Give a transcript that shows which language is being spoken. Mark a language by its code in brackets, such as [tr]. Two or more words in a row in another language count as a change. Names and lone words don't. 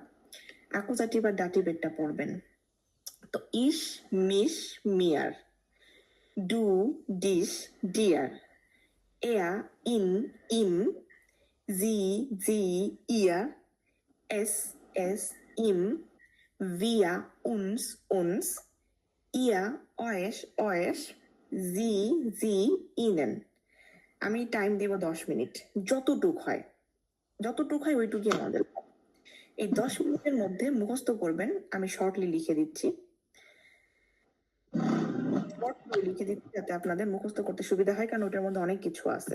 [bn] অ্যাকুজাটিভ আর ডাটিভেরটা পড়বেন। তো [de] ich, mich, mir, du, dich, dir, er, ihn, ihm, sie, sie, ihr, es, es, ihm, via, uns, ihr, euch, euch, sie, ihnen। [bn] আমি টাইম দেব 10 মিনিট, যতটুক হয় ওইটুকুই আমাদের। এই 10 মিনিটের মধ্যে মুখস্থ করবেন, আমি শর্টলি লিখে দিচ্ছি যাতে আপনাদের মুখস্থ করতে সুবিধা হয়, কারণ ওটার মধ্যে অনেক কিছু আছে।